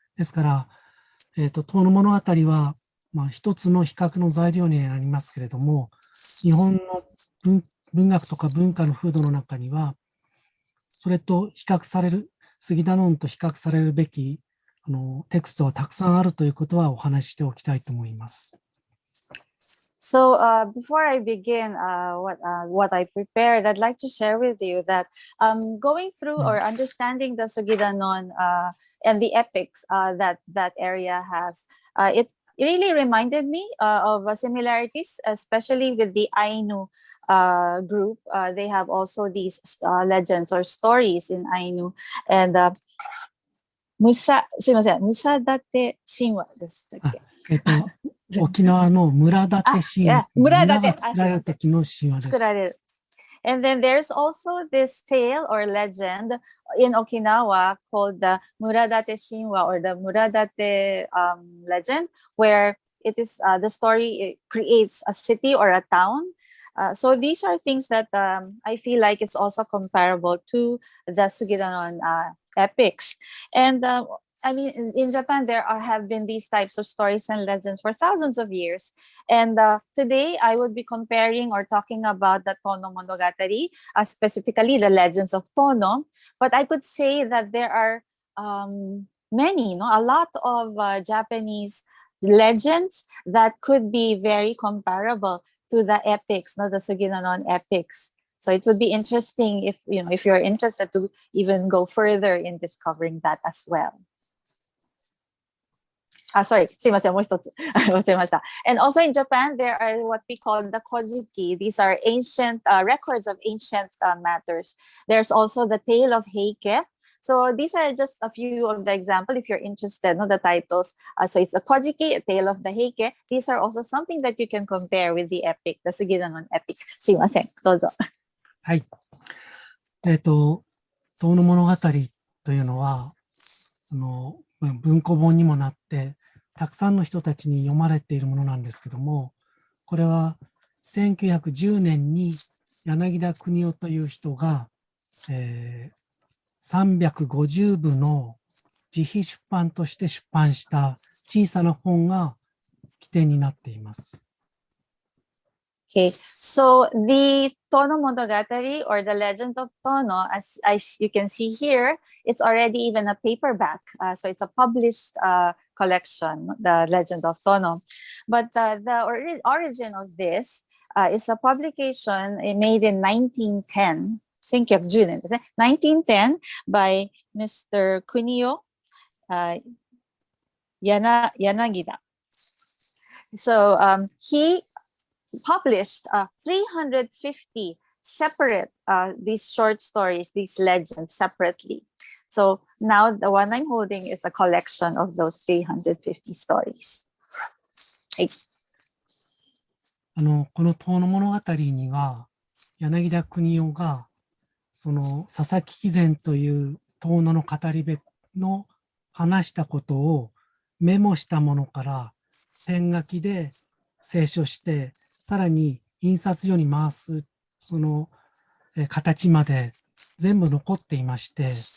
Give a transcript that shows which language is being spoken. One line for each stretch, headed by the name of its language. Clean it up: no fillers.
Japanese: ですから、遠野物語は、一つの比較の材料になりますけれども、日本の文学とか文化の風土の中には、それと比較される、スギダノンと比較されるべきテクストはたくさんあるということはお話ししておきたいと思います。
English: So before I begin what I prepared, I'd like to share with you that going through or understanding the Sugidanon and the epics that area has, it really reminded me of similarities, especially with the Ainu group. They have also these legends or stories in Ainu.
Japanese: And すいません、ムサダテ神話でしたっけ？沖縄の村建て神話。村が作られる時の神話です。作られる。
English: And then there's also this tale or legend in Okinawa called the Muradate Shinwa or the Muradate legend, where it is the story creates a city or a town. So these are things that I feel like it's also comparable to the Sugidanon epics. And I mean, in Japan, there have been these types of stories and legends for thousands of years. And today, I would be comparing or talking about the Tono Monogatari, specifically the legends of Tono. But I could say that there are many, a lot of Japanese legends that could be very comparable to the epics, the Sugidanon epics. So it would be interesting if you're interested to even go further in discovering that as well.
Japanese: Sorry, すいません、もう一つ間違えました。
English: And also in Japan, there are what we call the kojiki. These are ancient records of ancient matters. There's also the tale of Heike. So these are just a few of the examples if you're interested, the titles. So it's the kojiki, a tale of the Heike. These are also something that you can compare with the epic, the Sugidanon epic.
Japanese: すいません、どうぞ。はい。遠野物語というのは、文庫本にもなって、たくさんの人たちに読まれているものなんですけども、これは1910年に柳田国夫という人が、350部の自費出版として出版した小さな本が起点になっています。
English: Okay, so the Tono Monogatari or the Legend of Tono, as you can see here, it's already even a paperback. So it's a published collection, the Legend of Tono. But the origin of this is a publication made in 1910,
Japanese: 1910年ですね。
English: 1910 by Mr. Kunio Yanagida. So he published 350 separate these short stories, these legends separately. So now the one I'm holding is a collection of those 350 stories.
Japanese: はい。この遠野物語には柳田国夫がその佐々木喜善という遠野の語り部の話したことをメモしたものからペン書きで清書してさらに印刷所に回すその形まで全部残っていまして、